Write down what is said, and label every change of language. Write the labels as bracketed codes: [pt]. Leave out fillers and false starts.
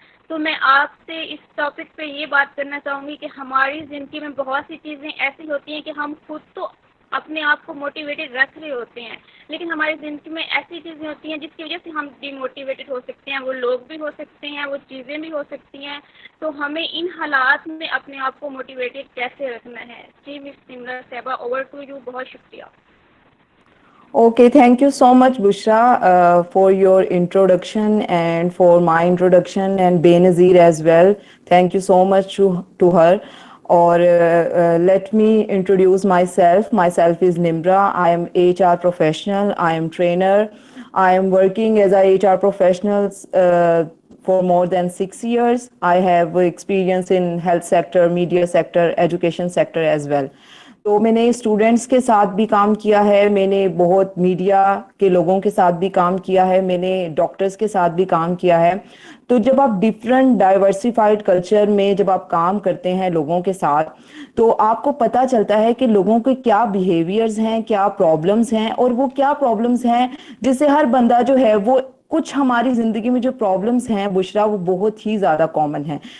[ur] تو میں آپ سے اس ٹاپک پہ یہ بات کرنا چاہوں گی کہ ہماری زندگی میں بہت سی چیزیں ایسی ہوتی ہیں کہ ہم خود تو اپنے آپ کو موٹیویٹڈ رکھ رہے ہوتے ہیں, لیکن ہماری زندگی میں ایسی چیزیں ہوتی ہیں جس کی وجہ سے ہم ڈی موٹیویٹڈ ہو سکتے ہیں. وہ لوگ بھی ہو سکتے ہیں, وہ چیزیں بھی ہو سکتی ہیں. تو ہمیں ان حالات میں اپنے آپ کو موٹیویٹڈ کیسے رکھنا ہے. جی مس نمرا صاحبہ, [en] Over to you. [ur] بہت شکریہ. [en] Okay, thank you so much, Bushra, for your introduction and for my introduction, and Benazir as well. Thank you so much to her. Or let me introduce myself. Myself is Nimra. I am HR professional. I am trainer. I am working as a HR professional for more than 6 years. I have experience in health sector, media sector, education sector as well. [ur] تو میں نے students کے ساتھ بھی کام کیا ہے, میں نے بہت میڈیا کے لوگوں کے ساتھ بھی کام کیا ہے, میں نے ڈاکٹرز کے ساتھ بھی کام کیا ہے. تو جب آپ [en] different diversified culture [ur] میں جب آپ کام کرتے ہیں لوگوں کے ساتھ, تو آپ کو پتہ چلتا ہے کہ لوگوں کے کیا بیہیویئرز ہیں, کیا پرابلمز ہیں, اور وہ کیا پرابلمز ہیں جس سے ہر بندہ جو ہے وہ کچھ ہماری زندگی میں جو پرابلمز ہیں بشرا وہ بہت ہی زیادہ کامن ہیں.